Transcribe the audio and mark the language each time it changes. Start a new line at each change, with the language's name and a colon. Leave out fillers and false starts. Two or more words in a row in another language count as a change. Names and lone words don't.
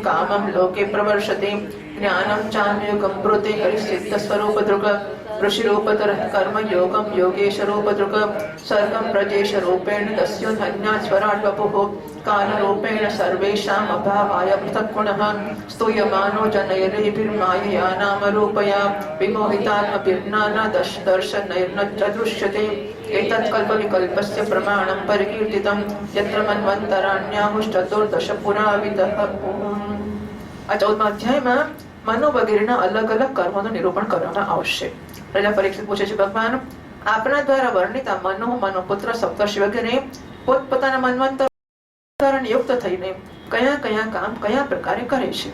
Sanskrit: कामं लोके प्रवर्षति ज्ञानं चान्युगं ब्रूते हरिसिद्धस्वरूपदृक् ऋषिरूपतरः कर्मयोगं योगेशरूपदृक् सर्गं प्रजेशरूपेण तस्योन्हन्यात् स्वराट्वपुः कालरूपेण सर्वेषाम् अभावाय पृथक् गुणः स्तूयमानो जनैर्भिर्मायया नामरूपया विमोहितात्मभिर्नाना दर्शनैर्न च दृश्यते एतत् कल्पविकल्पस्य प्रमाणं परिकीर्तितं यत्र मन्वन्तराण्याहुश्चतुर्दश पुरावितः.
Gujarati: આ 14મા અધ્યાયમાં મનો વગેરેના અલગ અલગ કર્મોનું નિરૂપણ કરવામાં આવશે. રાજા પરીક્ષિત પૂછે છે, ભગવાન આપના દ્વારા વર્ણિત આ મનો, મનોપુત્ર, સપ્તર્ષિ વગેરે પોતપોતાના મન્વંતર નિયુક્ત થઈને કયા કયા કામ કયા પ્રકારે કરે છે?